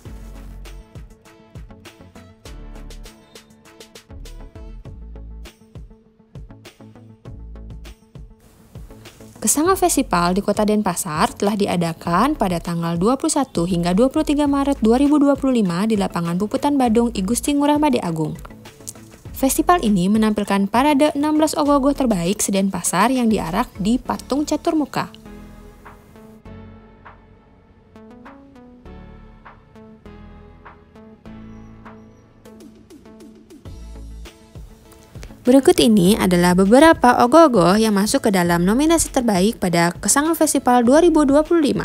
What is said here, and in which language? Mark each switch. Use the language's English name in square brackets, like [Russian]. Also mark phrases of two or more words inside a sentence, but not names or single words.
[Indonesian] Kesanga Festival di Kota Denpasar telah diadakan pada tanggal 21 hingga 23 Maret 2025 di lapangan Puputan Badung I Gusti Ngurah Made Agung. Festival ini menampilkan parade 16 ogoh-ogoh terbaik se-Denpasar yang diarak di Patung Catur Muka. Berikut ini adalah beberapa ogoh-ogoh yang masuk ke dalam nominasi terbaik pada Kesanga Festival 2025.